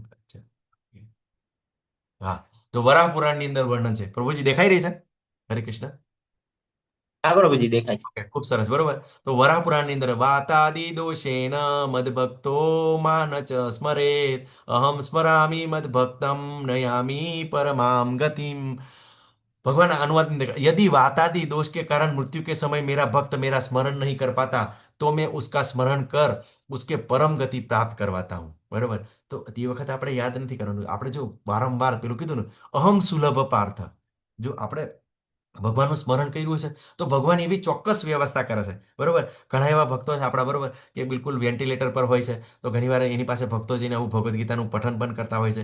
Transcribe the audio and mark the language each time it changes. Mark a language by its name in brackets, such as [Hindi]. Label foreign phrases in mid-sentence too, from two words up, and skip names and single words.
[Gujarati] અચ્છા, હા. તો વરાહ પુરાણની અંદર વર્ણન છે. પ્રભુજી દેખાઈ રહી છે? હરે કૃષ્ણ. હા પ્રભુજી દેખાય છે. ઓકે, ખૂબ સરસ, બરોબર. તો વરાહ પુરાણની અંદર [Sanskrit] वातादि दोषेन मद्भक्तो मां च स्मरेत् अहम् स्मरामि मद्भक्तम् नयामि परमाम् गतिम्. [Hindi] भगवान अनुवाद में देखा, यदि वातादि दोष के कारण मृत्यु के समय मेरा भक्त मेरा स्मरण नहीं कर पाता तो मैं उसका स्मरण कर उसके परम गति प्राप्त करवाता हूँ, बराबर. [Gujarati] તો તે વખતે આપણે યાદ નથી કરવાનું. આપણે જો વારંવાર પેલું કીધું ને, [Sanskrit] अहम् सुलभः पार्थ, [Gujarati] જો આપણે ભગવાનનું સ્મરણ કર્યું હશે તો ભગવાન એવી ચોક્કસ વ્યવસ્થા કરે છે, બરોબર. ઘણા એવા ભક્તો છે આપણા, બરોબર, કે બિલકુલ વેન્ટિલેટર પર હોય છે, તો ઘણીવાર એની પાસે ભક્તો જઈને આવું ભગવદ્ ગીતાનું પઠન પણ કરતા હોય છે.